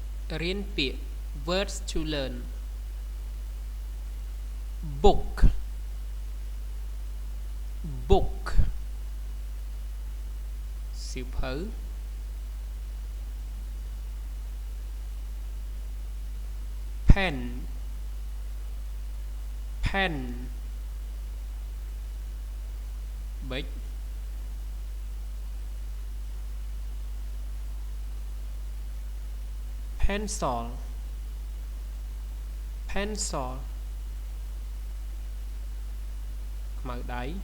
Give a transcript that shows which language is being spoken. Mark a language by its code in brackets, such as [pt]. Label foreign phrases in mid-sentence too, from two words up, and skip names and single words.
[km] រៀនពាក្យ [en] words to learn book book សៀវភៅ pen pen ប៊ិច pencil pencil ខ្មៅដៃ